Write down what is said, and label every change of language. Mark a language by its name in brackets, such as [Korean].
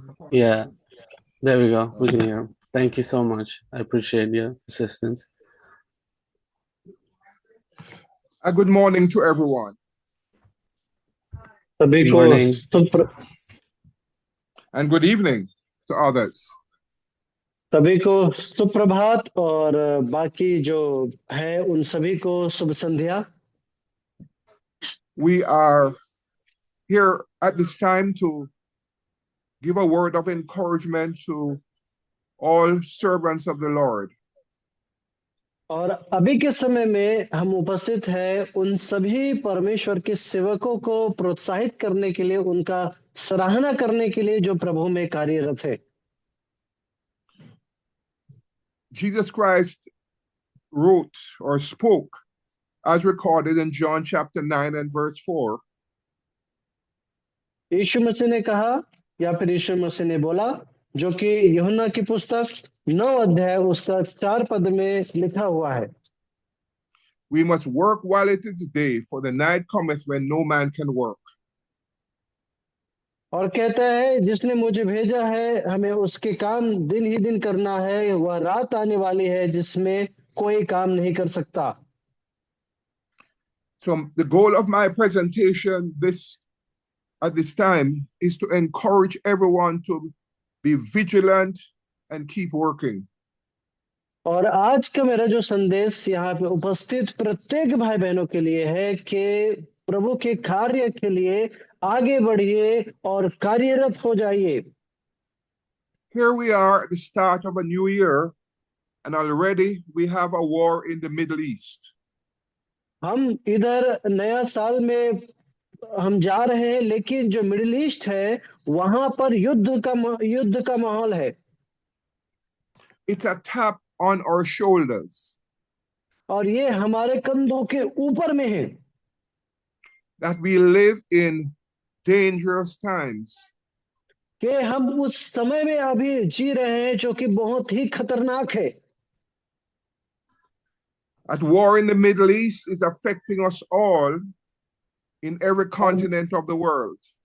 [English] Yeah, there we go. We can hear him. Thank you so much. I appreciate your assistance. Good morning to everyone. Good morning. And good evening to others. [Hindi] सभी को सुप्रभात और बाकी जो है उन सभी को शुभ संध्या। [English] We are here at this time to give a word of encouragement to all servants of the Lord. [Hindi] और अभी के समय में हम उपस्थित हैं उन सभी परमेश्वर के सेवकों को प्रोत्साहित करने के लिए, उनका सराहना करने के लिए जो प्रभु में कार्यरत है। [English] Jesus Christ wrote or spoke as recorded in John chapter 9 and verse 4. [Hindi] यीशु मसीह ने कहा या फिर यीशु मसीह ने बोला, जो कि यूहन्ना की पुस्तक 9 अध्याय उसका 4 पद में लिखा हुआ है। [English] We must work while it is day, for the night cometh when no man can work. [Hindi] और कहता है, जिसने मुझे भेजा है हमें उसके काम दिन ही दिन करना है, वह रात आने वाली है जिसमें कोई काम नहीं कर सकता। [English] So the goal of my presentation at this time is to encourage everyone to be vigilant and keep working. [Hindi] और आज का मेरा जो संदेश यहाँ पे उपस्थित प्रत्येक भाई बहनों के लिए है कि प्रभु के कार्य के लिए आगे बढ़िए और कार्यरत हो जाइए। [English] Here we are at the start of a new year, and already we have a war in the Middle East. [Hindi] हम इधर नया साल में हम जा रहे हैं, लेकिन जो मिडिल ईस्ट है वहां पर युद्ध का माहौल है। [English] It's a tap on our shoulders. [Hindi] और ये हमारे कंधों के ऊपर में है। [English] That we live in dangerous times. [Hindi] कि हम उस समय में अभी जी रहे हैं जो कि बहुत ही खतरनाक है। [English] That war in the Middle East is affecting us all in every continent of the world.